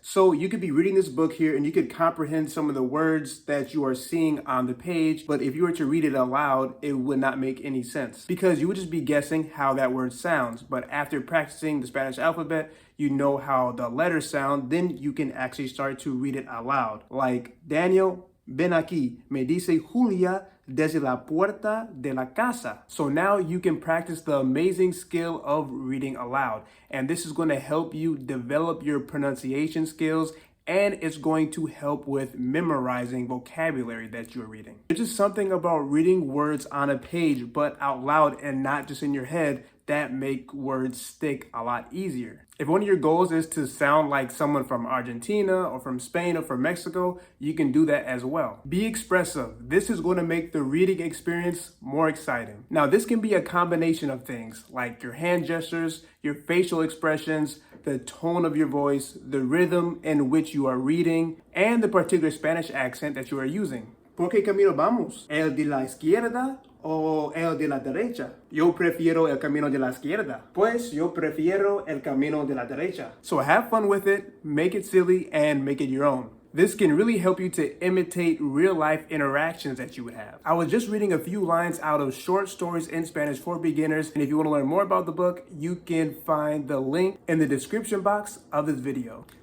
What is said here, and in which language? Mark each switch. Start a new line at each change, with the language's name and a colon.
English: So you could be reading this book here and you could comprehend some of the words that you are seeing on the page, but if you were to read it aloud, it would not make any sense because you would just be guessing how that word sounds. But after practicing the Spanish alphabet, you know how the letters sound, then you can actually start to read it aloud.
Spanish: Like, Daniel, ven aquí, me dice Julia desde la puerta de la casa.
English: So now you can practice the amazing skill of reading aloud. And this is going to help you develop your pronunciation skills, and it's going to help with memorizing vocabulary that you're reading. There's just something about reading words on a page, but out loud and not just in your head, that make words stick a lot easier. If one of your goals is to sound like someone from Argentina or from Spain or from Mexico, you can do that as well. Be expressive. This is going to make the reading experience more exciting. Now, this can be a combination of things like your hand gestures, your facial expressions, the tone of your voice, the rhythm in which you are reading, and the particular Spanish accent that you are using.
Spanish: ¿Por qué camino vamos? ¿El de la izquierda o el de la derecha? Yo prefiero el camino de la izquierda. Pues yo prefiero el camino de la derecha.
English: So have fun with it, make it silly, and make it your own. This can really help you to imitate real-life interactions that you would have. I was just reading a few lines out of Short Stories in Spanish for Beginners, and if you want to learn more about the book, you can find the link in the description box of this video.